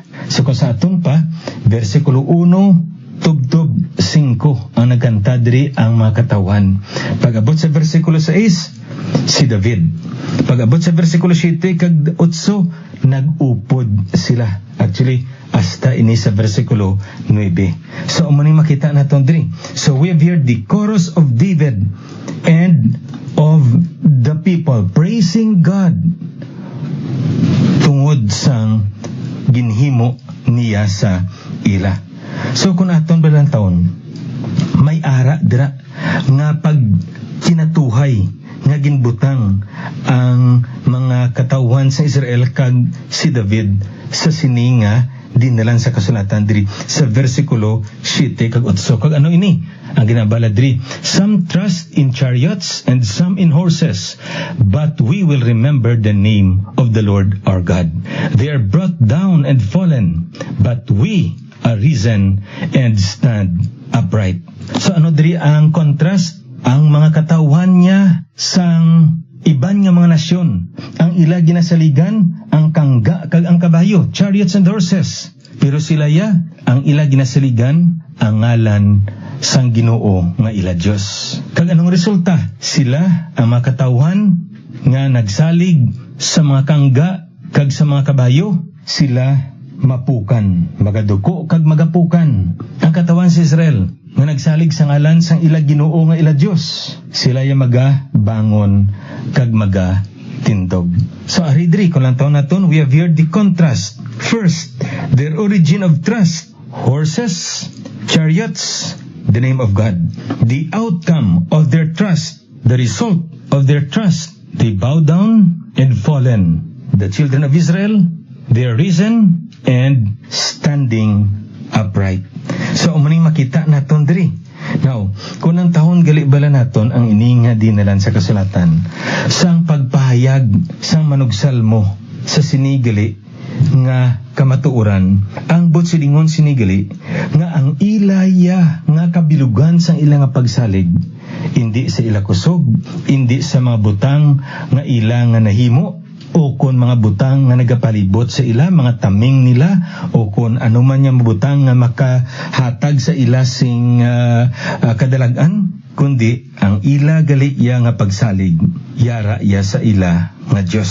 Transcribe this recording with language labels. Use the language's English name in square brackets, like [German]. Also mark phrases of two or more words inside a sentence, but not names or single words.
[Hiligaynon] So kung sa aton pa bersikulo 1 tubtob 5 ang nagkanta diri ang mga katawan. Pag-abot sa bersikulo 6, si David. Pag-abot sa bersikulo 7 kag 8, nag-upod sila. Actually, hasta ini sa bersikulo 9. So, umuning makita naton diri. [English] So, we have here the chorus of David and of the people praising God [Hiligaynon] tungod sang ginhimo niya sa ila. So kung aton balang taon may ara dira nga pag kinatuhay nga ginbutang ang mga katawan sa Israel kag si David sa sini nga dinalan sa kasulatan diri sa bersikulo 7 kag 8. Kag ano ini ang ginabala diri? [English] Some trust in chariots and some in horses, but we will remember the name of the Lord our God. They are brought down and fallen, but we are risen and stand upright. [Hiligaynon] So ano diri ang contrast? Ang mga katawan niya sang iban nga mga nasyon, ang ila ginasaligan ang kangga kag ang kabayo, [English] chariots and horses. [Hiligaynon] Pero sila ya ang ila ginasaligan ang ngalan sang Ginoo nga ila Dios. Kag anong resulta? Sila ang mga katawan nga nagsalig sa mga kangga kag sa mga kabayo, sila mapukan, magaduko kag magapukan. Ang katawan sa Israel nga nagsalig sa ngalan sang ila Ginoo nga ila Dios, sila ya magabangon kag magatindog. So aridri kung lang taon naton, [English] we have here the contrast. First, their origin of trust, horses, chariots, the name of God. The outcome of their trust, the result of their trust, they bow down and fallen. The children of Israel, they are risen and standing upright. [Hiligaynon] So umuning makita naton diri. Now, kung ang tahon gali bala naton ang ininga dinalan sa kasulatan sang pagpahayag sang manugsalmo sa sinigali nga kamatuoran, ang botsilingon sinigali nga ang ilaya nga kabilugan sang ila nga pagsalig, hindi sa ila kusog, hindi sa mga butang nga ila nga nahimo, o kon mga butang nga nagapalibot sa ila, mga taming nila, o kon ano man yung butang nga makahatag sa ila sing kadalagan, kundi ang ila gali iya nga pagsalig, yara iya sa ila nga Diyos.